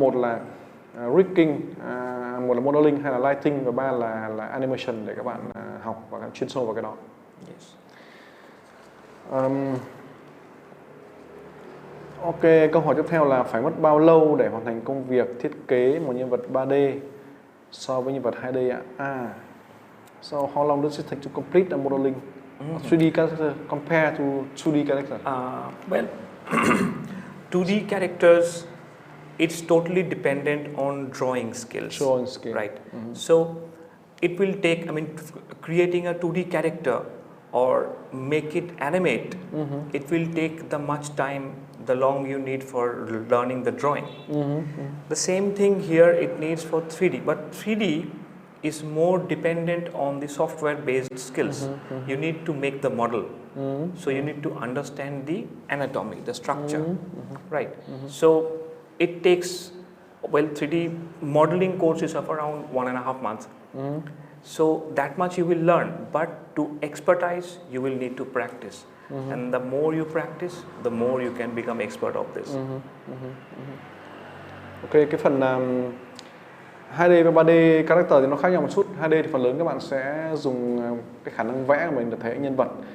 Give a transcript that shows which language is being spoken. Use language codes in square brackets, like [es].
[vi] Một là rigging, một là modeling, hay là lighting, và 3 là animation để các bạn học và chuyên sâu vào cái đó. [en] Yes. [vi] Ok, câu hỏi tiếp theo là phải mất bao lâu để hoàn thành công việc thiết kế một nhân vật 3D so với nhân vật 2D ạ? [en] So how long does it take to complete a modeling 3D character compared to 2D character? Well, 2D characters, it's totally dependent on drawing skills. Right. So it will take, I mean, creating a 2D character or make it animate, it will take the much time, the long you need for learning the drawing. The same thing here it needs for 3D, but 3D is more dependent on the software-based skills. You need to make the model, so you need to understand the anatomy, the structure, right? So it takes, well, 3D modeling courses of around 1.5 months. So that much you will learn, but to expertise, you will need to practice. And the more you practice, the more you can become expert of this. [vi] Ok, cái phần 2D và 3D character thì nó khác nhau một chút. 2D thì phần lớn các bạn sẽ dùng cái khả năng vẽ của mình để thể hiện nhân vật.